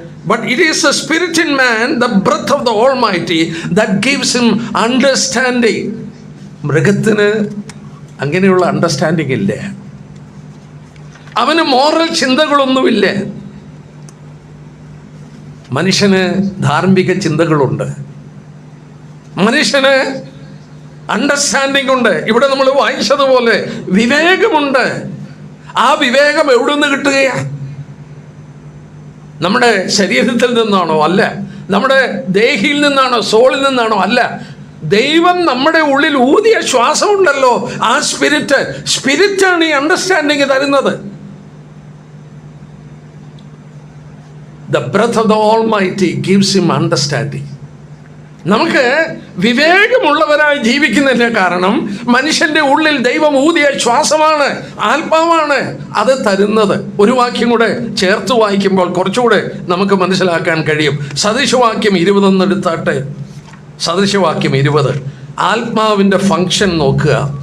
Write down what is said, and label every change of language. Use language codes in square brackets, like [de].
[en] But it is the spirit in man, the breath of the Almighty, that gives him understanding. [ml] മൃഗത്തിന് അങ്ങനെയുള്ള understanding ഇല്ല, അവന് moral ചിന്തകളൊന്നുമില്ല. മനുഷ്യന് ധാർമ്മിക ചിന്തകളുണ്ട്, മനുഷ്യന് അണ്ടർസ്റ്റാൻഡിങ് ഉണ്ട്. ഇവിടെ നമ്മൾ വായിച്ചതുപോലെ വിവേകമുണ്ട്. ആ വിവേകം എവിടെ നിന്ന് കിട്ടുകയാണ്? നമ്മുടെ ശരീരത്തിൽ നിന്നാണോ? അല്ല. നമ്മുടെ ദേഹിയിൽ നിന്നാണോ? സോളിൽ നിന്നാണോ? അല്ല. ദൈവം നമ്മുടെ ഉള്ളിൽ ഊതിയ ശ്വാസമുണ്ടല്ലോ, ആ സ്പിരിറ്റാണ് ഈ അണ്ടർസ്റ്റാൻഡിങ് തരുന്നത്. [en] The breath of the Almighty gives him understanding. [ml] നമുക്ക് വിവേകമുള്ളവരായി ജീവിക്കുന്നതിൻ്റെ കാരണം മനുഷ്യൻ്റെ ഉള്ളിൽ ദൈവം ഊതിയ ശ്വാസമാണ്, ആത്മാവാണ് അത് തരുന്നത്. ഒരു വാക്യം കൂടെ ചേർത്ത് വായിക്കുമ്പോൾ കുറച്ചുകൂടെ നമുക്ക് മനസ്സിലാക്കാൻ കഴിയും. സദൃശവാക്യം 20 എടുത്താട്ടെ. സദൃശവാക്യം 20, ആത്മാവിൻ്റെ ഫങ്ഷൻ നോക്കുക.